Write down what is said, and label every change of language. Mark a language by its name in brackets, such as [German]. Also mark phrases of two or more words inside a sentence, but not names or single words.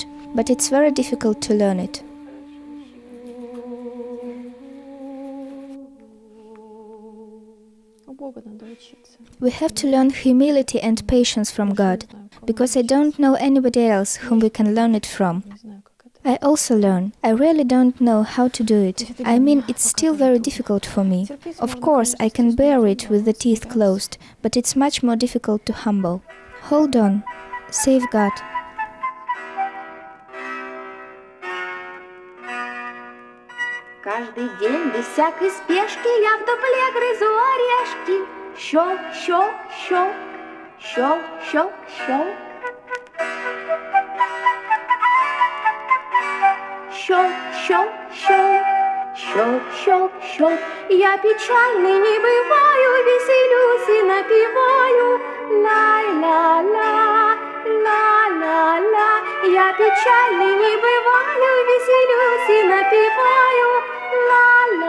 [English] But it's very difficult to learn it. We have to learn humility and patience from God, because I don't know anybody else whom we can learn it from. I also learn. I really don't know how to do it. I mean, it's still very difficult for me. Of course, I can bear it with the teeth closed, but it's much more difficult to humble. Hold on. Save God. [Russian] Каждый день без всякой спешки я в дупле грызу орешки. Щелк, щелк, щелк, щелк, щелк, щелк. Щелк, щелк, щелк, щелк, щелк, щелк. Я печальный не бываю, веселюсь и напеваю. Ла-ла-ла, ла-ла-ла. Я печальный не бываю, веселюсь и напеваю. Ла